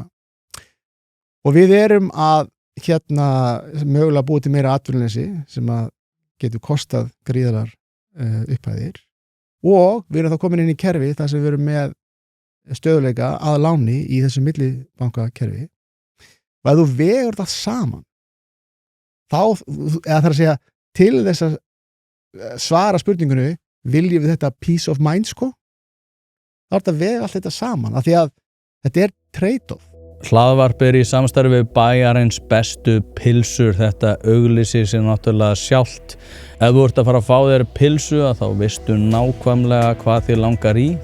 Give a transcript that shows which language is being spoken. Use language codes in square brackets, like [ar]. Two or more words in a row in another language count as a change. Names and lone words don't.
[is] Og við erum að mögulega búið til meira atvinnuleysi sem að getur kostað gríðarlegar upphæðir og við erum þá komin inn í kerfi þar sem við erum með stöðuleika að láni í þessu millibankakerfi og ef þú vegur það saman þá, eða þarf að segja til þess að svara spurningunni viljum við þetta [en] peace of mind [is] sko þá er þetta vega allt þetta saman af því að þetta trade-off. Hlaðvarp í samstarfi við bæjarins bestu pilsur, þetta auglýsir sig náttúrulega sjálft. Ef þú ert að fara að fá þér pilsu þá veistu nákvæmlega hvað þið langar í.